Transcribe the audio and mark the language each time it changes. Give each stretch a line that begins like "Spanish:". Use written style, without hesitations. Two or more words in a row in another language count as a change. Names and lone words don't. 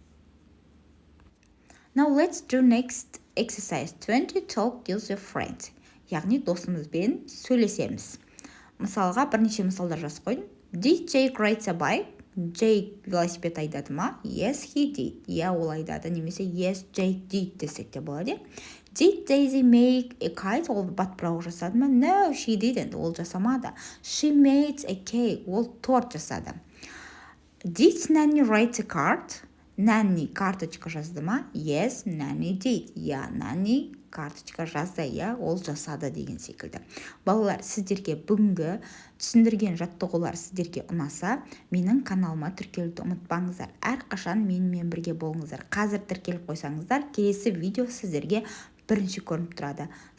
English: Now let's do next exercise 20. Talk with your friend.
Kazakh: Яғни, досымызбен сөйлесеміз. Мысалға, бірнеше мысалдар жазып қойдым.
English: Did Jake ride a bike?
Kazakh: Джейк велосипед айдады ма?
English: Yes, he did.
Kazakh: Иә, ол айдады. Немесе
English: yes, Jake did
Kazakh: десек те болады.
English: Did Daisy make a kite?
Kazakh: Ол батпырау жасады ма?
English: No, she didn't.
Kazakh: Ол жасамады.
English: She made a cake.
Kazakh: Ол торт жасады.
English: Did Nanny write a card?
Kazakh: Nanny карточка жазды ма?
English: Yes, Nanny did.
Kazakh: Иә, Nanny карточка жазды, иә, ол жасады деген секілді. Балалар, сіздерге бүгінгі түсіндірген жаттығулар сіздерге ұнаса, менің каналыма тіркелуді ұмытпаңыздар. Әрқашан менімен бірге болыңыздар. Қазір тіркеліп қойсаңыздар, келесі видео сіздерге бірінші көрініп тұрады.